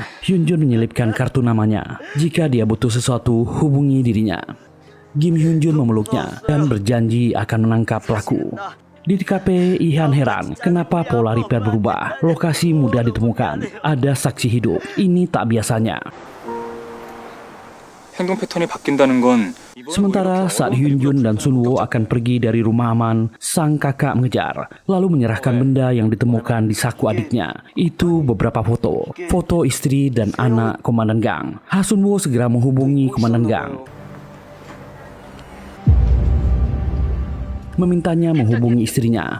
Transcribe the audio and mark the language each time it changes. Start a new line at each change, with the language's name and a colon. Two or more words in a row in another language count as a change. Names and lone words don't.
Indonesian: Hyun menyelipkan kartu namanya. Jika dia butuh sesuatu, hubungi dirinya. Kim Hyun memeluknya dan berjanji akan menangkap pelaku. Di TKP, Ihan heran kenapa pola Reaper berubah. Lokasi mudah ditemukan, ada saksi hidup. Ini tak biasanya.
Korean: 행동 패턴이 바뀐다는 건
Indonesian: Sementara saat Hyun dan Sunwo akan pergi dari rumah aman, sang kakak mengejar, lalu menyerahkan benda yang ditemukan di saku adiknya. Itu beberapa foto istri dan anak komandan gang. Sunwo segera menghubungi komandan gang, memintanya menghubungi istrinya.